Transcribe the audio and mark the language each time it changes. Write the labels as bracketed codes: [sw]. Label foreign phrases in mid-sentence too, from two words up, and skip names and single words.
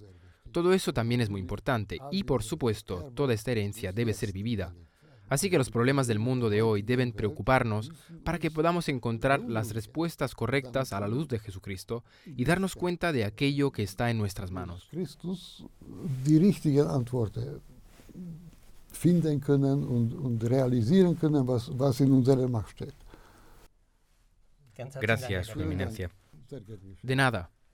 [es] Todo eso también es muy importante y, por supuesto, toda esta herencia debe ser vivida. Así que los problemas del mundo de hoy deben preocuparnos para que podamos encontrar las respuestas correctas a la luz de Jesucristo y darnos cuenta de aquello que está en nuestras manos. [de] Finden können und realisieren können, was in unserer Macht steht. [es] Gracias, Su Eminencia. De nada.